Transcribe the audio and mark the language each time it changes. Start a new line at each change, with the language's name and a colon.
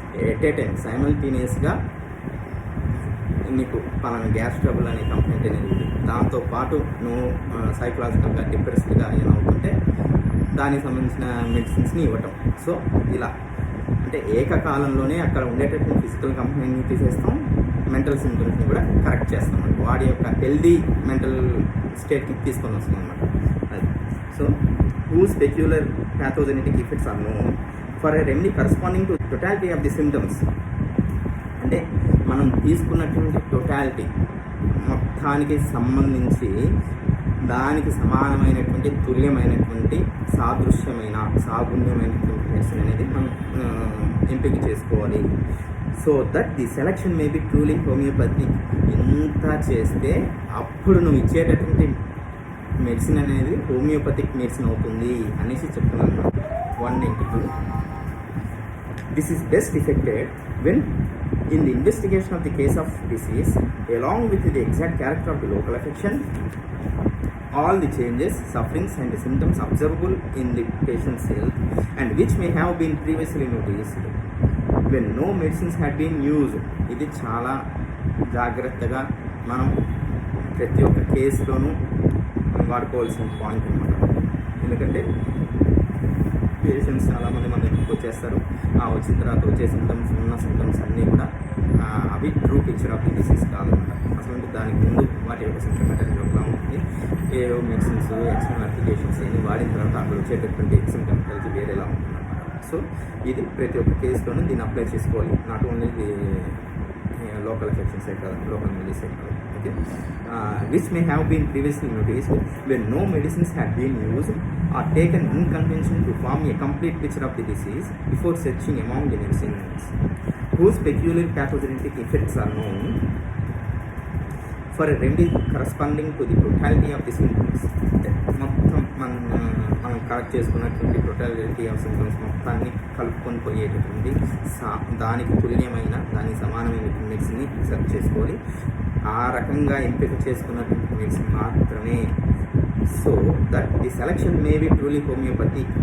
Telugu: At ఏ time సైమల్టేనియస్గా నీకు పలానా gas trouble అనే కంప్లైంట్ అనేది ఉంది, దాంతోపాటు నువ్వు సైకలాజికల్గా డిప్రెస్డ్గా ఏమవుతుంటే దానికి సంబంధించిన మెడిసిన్స్ని ఇవ్వటం. సో ఇలా అంటే ఏకకాలంలోనే అక్కడ ఉండేటటువంటి ఫిజికల్ కంప్లైంట్ని తీసేస్తాం, మెంటల్ సింప్టమ్స్ని కూడా కరెక్ట్ చేస్తాం అనమాట. వాడి యొక్క హెల్దీ మెంటల్ స్టేట్కి తీసుకొని వస్తాం అనమాట. అది so
English: whose peculiar pathogenetic effects are known for a remedy corresponding to totality of the symptoms.
Telugu: అంటే మనం తీసుకున్నటువంటి టోటాలిటీ మొత్తానికి సంబంధించి దానికి సమానమైనటువంటి తుల్యమైనటువంటి సాగుణ్యమైనటువంటి మెడిసిన్ అనేది మనం ఎంపిక చేసుకోవాలి.
English: So that the selection may be truly homeopathic.
Telugu: ఇంత చేస్తే అప్పుడు నువ్వు ఇచ్చేటటువంటి మెడిసిన్ అనేది హోమియోపతిక్ మెడిసిన్ అవుతుంది అనేసి చెప్తున్నాను.
English: 192. This is best effected when in the investigation of the case of disease, along with the exact character of the local affection, all the changes, sufferings and the symptoms observable in the patient's health and which may have been previously noticed when no medicines had been used.
Telugu: ఇది చాలా జాగ్రత్తగా మనం ప్రతి ఒక్క కేసులోనూ వాడుకోవాల్సిన point అన్నమాట. ఎందుకంటే patients చాలామంది మన దగ్గరికి వచ్చేస్తారు. వచ్చిన తర్వాత వచ్చే సింటమ్స్ అన్నీ కూడా అవి true picture of the disease కాదన్నమాట. అసలు దానికి ముందు వాటి యొక్క సింటమెటరీ ఒకలా ఉంటుంది. ఏ మెడిసిన్స్, ఎక్స్టర్నల్ అప్లికేషన్స్ అన్ని వాడిన తర్వాత అక్కడ వచ్చేటటువంటి సింటమెటరీ వేరేలా ఉంటుందన్నమాట. సో ఇది ప్రతి ఒక్క కేసులోనూ దీన్ని అప్లై చేసుకోవాలి.
English: not only the local
Telugu: ఎఫెక్షన్సే కాదు, లోకల్ మెడిసే కాదు.
English: Okay, which may have been previously noticed when no medicines had been used or taken in conjunction to form a complete picture of the disease before searching among the medicines, whose peculiar pathogenic effects are known for a remedy corresponding to the totality of the symptoms.
Telugu: మొత్తం మనం correct చేసుకున్నటువంటి totality of symptoms మొత్తాన్ని కలుపుకొని పోయేటటువంటి దానికి తుల్యమైన, దానికి సమానమైన మెడిసిన్ని select చేసుకోవాలి. ఆ రకంగా ఎంపిక చేసుకున్నటువంటి మెడిసిన్ మాత్రమే.
English: So that the selection may be truly homeopathic.